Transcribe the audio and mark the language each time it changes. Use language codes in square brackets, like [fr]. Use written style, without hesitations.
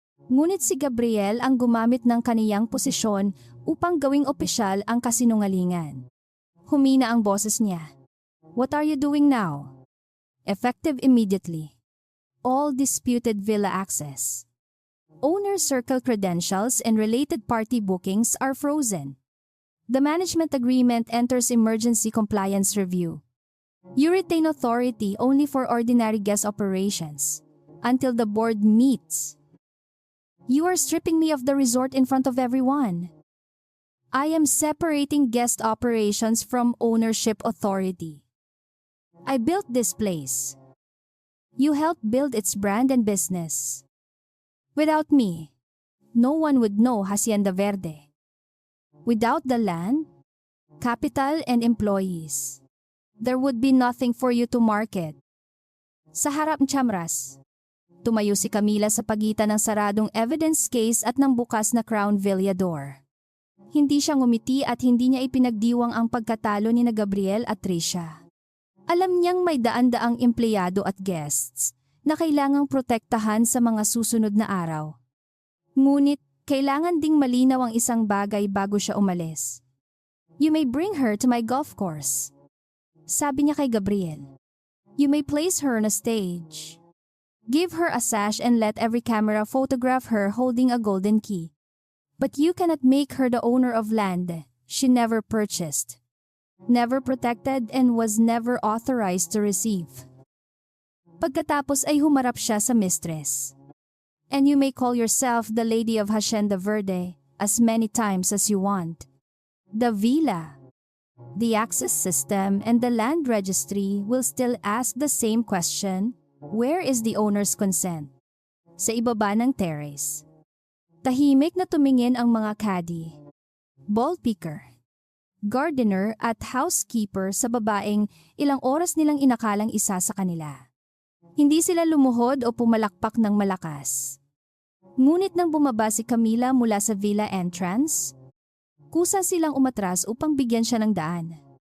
[tl] Ngunit si Gabriel ang gumamit ng kaniyang posisyon upang gawing opisyal ang kasinungalingan. Humina ang boses niya. [en] What are you doing now? Effective immediately. All disputed villa access. Owner circle credentials and related party bookings are frozen. The management agreement enters emergency compliance review. You retain authority only for ordinary guest operations until the board meets. You are stripping me of the resort in front of everyone. I am separating guest operations from ownership authority. I built this place. You helped build its brand and business. Without me, no one would know Hacienda Verde. Without the land, capital and employees, there would be nothing for you to market. [tl] Sa harap ng chamras, tumayo si Camila sa pagitan ng saradong evidence case at ng bukas na Crown Villa door. Hindi siya ngumiti at hindi niya ipinagdiwang ang pagkatalo ni na Gabriel at Trisha. Alam niyang may daan-daang empleyado at guests na kailangang protektahan sa mga susunod na araw. Ngunit, kailangan ding malinaw ang isang bagay bago siya umalis. [en] You may bring her to my golf course. [tl] Sabi niya kay Gabriel. [en] You may place her on a stage. Give her a sash and let every camera photograph her holding a golden key. But you cannot make her the owner of land she never purchased. never protected and was never authorized to receive. [tl] Pagkatapos ay humarap siya sa mistress. [en] And you may call yourself the Lady of Hacienda Verde as many times as you want. The villa, the access system, and the land registry will still ask the same question, where is the owner's consent? [tl] Sa ibaba ng terrace. Tahimik na tumingin ang mga caddy, ball picker, gardener at housekeeper sa babaeng ilang oras nilang inakalang isa sa kanila. Hindi sila lumuhod o pumalakpak ng malakas. Ngunit nang bumaba si Camila mula sa villa entrance, kusa silang umatras upang bigyan siya ng daan.